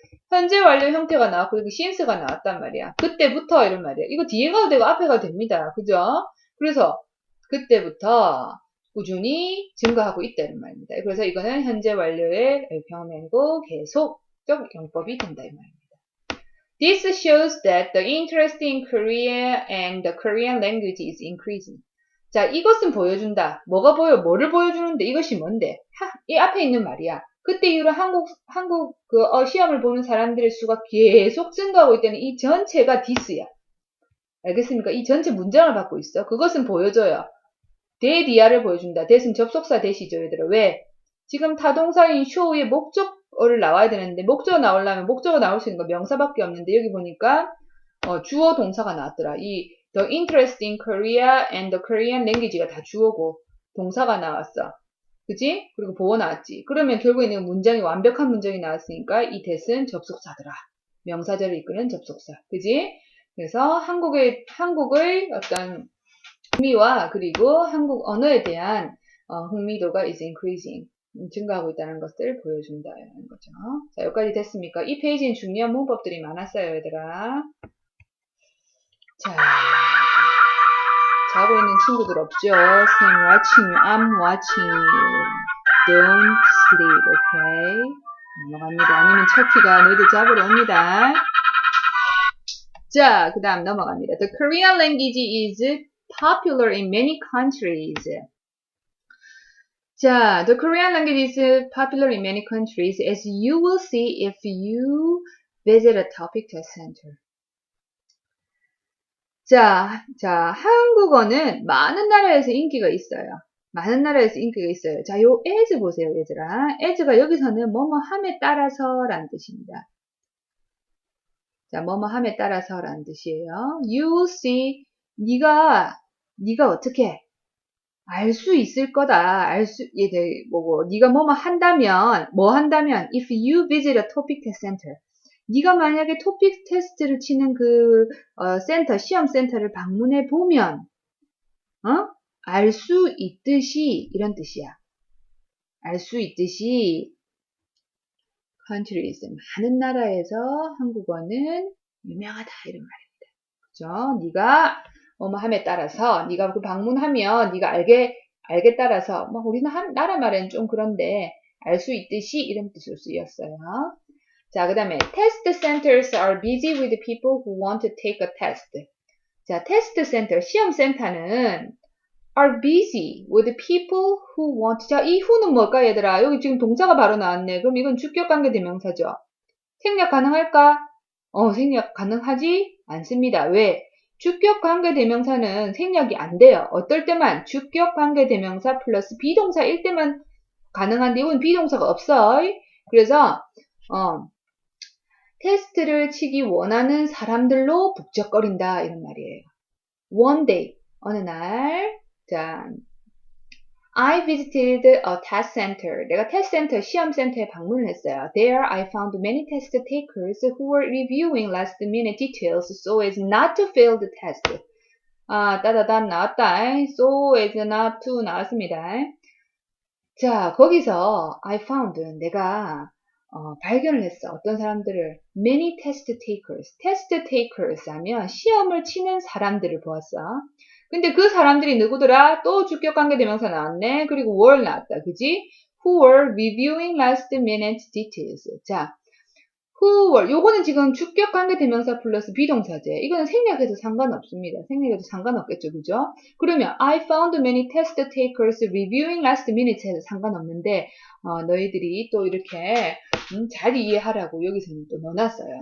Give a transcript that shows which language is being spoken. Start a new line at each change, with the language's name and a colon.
Korean: 현재 완료 형태가 나왔고 여기 since가 나왔단 말이야. 그때부터 이런 말이야. 이거 뒤에 가도 되고 앞에 가도 됩니다. 그죠? 그래서 그때부터 꾸준히 증가하고 있다 이런 말입니다. 그래서 이거는 현재 완료의 경험이 아니고 계속적 용법이 된다 이 말입니다.
English: This shows that the interest in Korea and the Korean language is increasing.
Korean: 자, 이것은 보여준다. 뭐를 보여주는데 이것이 뭔데? 이 앞에 있는 말이야. 그때 이후로 한국 시험을 보는 사람들의 수가 계속 증가하고 있다는 이 전체가 this야. 알겠습니까? 이 전체 문장을 갖고 있어. 그것은 보여줘요. 대디아를 보여준다. that은 접속사 대시죠, 얘들아. 왜? 지금 타동사인 show의 목적어를 나와야 되는데 목적어 나오려면 목적어 나올 수 있는 거 명사밖에 없는데 여기 보니까 주어 동사가 나왔더라.
English: 이 the interest in Korea and the Korean language가
Korean: 다 주어고 동사가 나왔어. 그지? 그리고 보어 나왔지. 그러면 결국에는 문장이 완벽한 문장이 나왔으니까 이 that은 접속사더라. 명사절을 이끄는 접속사. 그지? 그래서 한국의 어떤 흥미와 그리고 한국 언어에 대한 흥미도가 is increasing, 증가하고 있다는 것을 보여준다는 거죠. 자, 여기까지 됐습니까? 이 페이지는 중요한 문법들이 많았어요, 얘들아. 자, 자고 있는 친구들 없죠?
English: I'm watching you. I'm watching you. Don't sleep, okay?
Korean: 넘어갑니다. 아니면 척키가 너희들 잡으러 옵니다. 자, 그 다음 넘어갑니다.
English: The Korean language is popular in many countries. 자, the Korean language is popular in many countries, as you will see if you visit a topic test center.
Korean: 자, 한국어는 많은 나라에서 인기가 있어요. 많은 나라에서 인기가 있어요. 자, 요 as 보세요, 얘들아. as가 여기서는 뭐뭐함에 따라서라는 뜻입니다. 자, 뭐뭐함에 따라서라는 뜻이에요.
English: You will see,
Korean: 네가 어떻게 알 수 있을 거다. 네가 뭐뭐 한다면,
English: if you visit a topic test center.
Korean: 네가 만약에 토픽 테스트를 치는 시험 센터를 방문해 보면, 알 수 있듯이, 이런 뜻이야. 알 수 있듯이, countries, 많은 나라에서 한국어는 유명하다, 이런 말입니다. 그죠? 네가 뭐뭐함에 따라서 네가 그 방문하면 네가 알게 따라서 우리나라 말에는 좀 그런데 알 수 있듯이 이런 뜻으로 쓰였어요. 자, 그 다음에
English: test centers are busy with people who want to take a test. 자, test center,
Korean: 시험 센터는
English: are busy with people who want.
Korean: 자, 이 who는 뭘까 얘들아? 여기 지금 동사가 바로 나왔네. 그럼 이건 주격관계 대명사죠. 생략 가능할까? 생략 가능하지 않습니다. 왜? 주격관계대명사는 생략이 안 돼요. 어떨 때만 주격관계대명사 플러스 비동사일 때만 가능한데 이건 비동사가 없어. 그래서 테스트를 치기 원하는 사람들로 북적거린다 이런 말이에요.
English: One day,
Korean: 어느 날,
English: 자, I visited a test center.
Korean: 내가 테스트 센터, 시험 센터에 방문을 했어요.
English: There I found many test takers who were reviewing last minute details so as not to fail the test.
Korean: 따다단 나왔다.
English: So as not to 나왔습니다.
Korean: 자, 거기서 I found 내가 발견을 했어. 어떤 사람들을
English: many test takers.
Korean: test takers 하면 시험을 치는 사람들을 보았어. 근데 그 사람들이 누구더라? 또 주격관계대명사 나왔네. 그리고 were 나왔다. 그지?
English: Who were reviewing last minute details. 자, who were.
Korean: 요거는 지금 주격관계대명사 플러스 비동사제. 이거는 생략해도 상관없습니다. 생략해도 상관없겠죠. 그죠? 그러면
English: I found many test takers reviewing last minute
Korean: 해도 상관없는데 너희들이 또 이렇게 잘 이해하라고 여기서는 또 넣어놨어요.